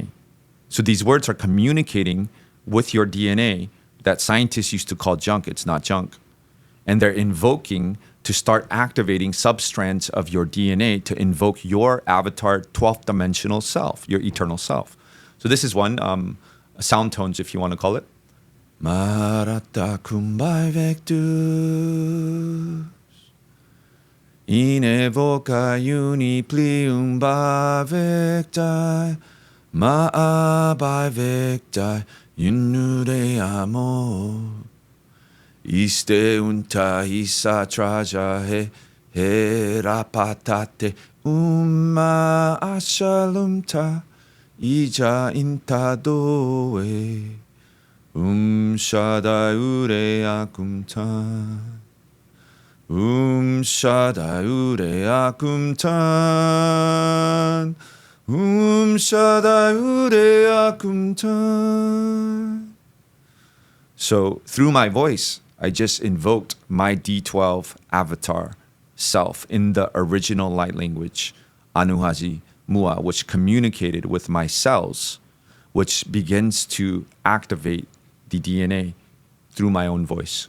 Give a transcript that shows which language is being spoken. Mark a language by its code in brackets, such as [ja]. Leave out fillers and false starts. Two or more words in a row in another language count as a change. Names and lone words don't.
[en] So these words are communicating with your DNA that scientists used to call junk. It's not junk. And they're invoking to start activating substrands of your DNA to invoke your avatar 12th dimensional self, your eternal self. So this is one, sound tones if you want to call it. Marata kumbai vectus in evoca uni plium bavectai ma bavectai Yunure amo iste unta isa traja he rapatate ashalumta ija inta doe shada ure akumtan shada ure akumtan shada ure akumtan. So through my voice, I just invoked my D12 avatar self in the original light language, Anuhaji Mua, which communicated with my cells, which begins to activate the DNA through my own voice.